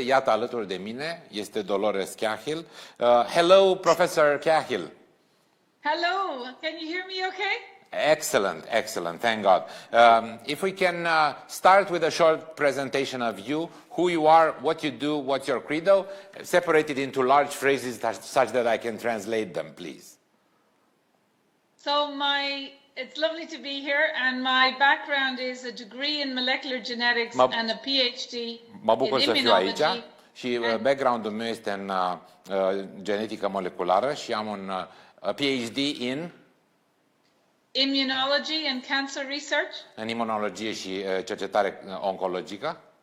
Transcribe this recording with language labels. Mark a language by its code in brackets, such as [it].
[ro] Iată, alături de mine este Dolores Cahill. [en] Hello, Professor Cahill. Hello, can you hear me okay? Excellent, excellent, thank God. If we can start with a short presentation of you, who you are, what you do, what's your credo, separated into large phrases such that I can translate them, please. So it's lovely to be here, and my background is a degree in molecular genetics and a PhD in immunology. [ro] Și background-ul meu este în genetică moleculară și am un PhD in [en] immunology and cancer research. [ro] În imunologie și cercetare oncologică.